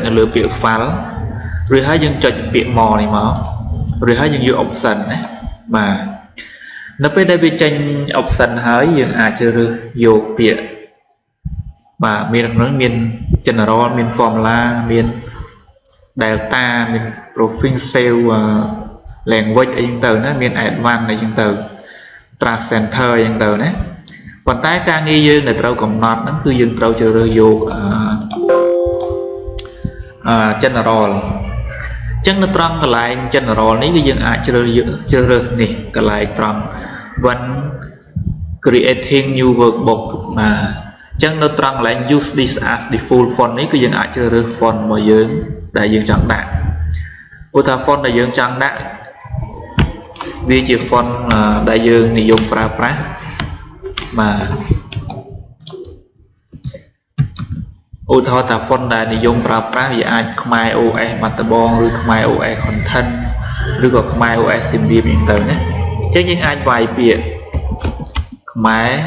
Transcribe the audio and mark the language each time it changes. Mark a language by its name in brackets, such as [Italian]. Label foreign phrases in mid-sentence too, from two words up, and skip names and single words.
[Khmer] នៅលើពាក្យ file ឬហើយយើងចុចពាក្យ more នេះមកឬហើយយើងយក option ណាបាទនៅពេលដែលវាចេញ option ហើយយើងអាចជ្រើសរើសយកពាក្យបាទមានក្នុងមាន general មាន formula មាន delta មាន [English] provincial language [Khmer] អីចឹងទៅណាមាន advanced អីចឹងទៅ [English] track center [Khmer] អីចឹងទៅណាប៉ុន្តែការងារយើងដែលត្រូវកំណត់ហ្នឹងគឺយើងត្រូវជ្រើសរើសយក general អញ្ចឹងនៅត្រង់កន្លែង general នេះគឺយើងអាចជ្រើសរើសនេះកន្លែងត្រង់ [English] when creating new workbook [Khmer] បាទអញ្ចឹងនៅត្រង់កន្លែង [English] use this as default font [Khmer] នេះគឺយើងអាចជ្រើសរើស font របស់យើងដែលយើងចង់ដាក់ឧទាហរណ៍ font ដែលយើងចង់ដាក់វាជា font ដែលយើងនិយមប្រើប្រាស់បាទ ឧទាហរណ៍ថា font ដែលនិយមប្រើប្រាស់វាអាចខ្មែរ OS បាត់ដំបងឬខ្មែរ OS content ឬក៏ខ្មែរ OS សៀមរាបអញ្ចឹងទៅណាអញ្ចឹងយើងអាចវាយពាក្យខ្មែរ